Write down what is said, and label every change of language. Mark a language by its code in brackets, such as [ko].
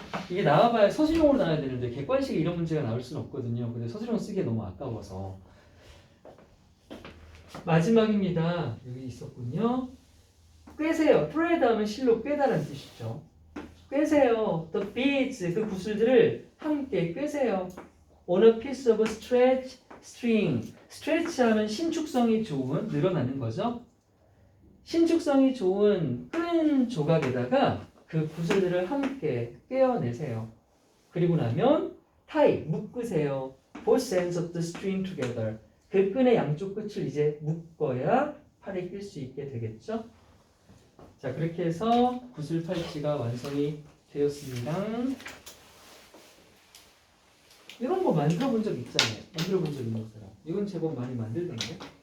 [ko] 이게 나와봐야 서술형으로 나와야 되는데 객관식에 이런 문제가 나올 수는 없거든요. 근데 서술형 쓰기에 너무 아까워서. 마지막입니다. 여기 있었군요. 꿰세요. thread 하면 실로 꿰다라는 뜻이죠. 꿰세요. [en] the beads, [ko] 그 구슬들을 함께 꿰세요. [en] on a piece of stretch string. [ko] stretch 하면 신축성이 좋은, 늘어나는 거죠. 신축성이 좋은 끈 조각에다가 그 구슬들을 함께 꿰어내세요. 그리고 나면 [en] tie, [ko] 묶으세요. [en] both ends of the string together. [ko] 그 끈의 양쪽 끝을 이제 묶어야 팔에 낄 수 있게 되겠죠. 자, 그렇게 해서 구슬 팔찌가 완성이 되었습니다. 이런 거 만들어 본 적 있잖아요. 만들어 본 적 있는 사람. 이건 제법 많이 만들던데.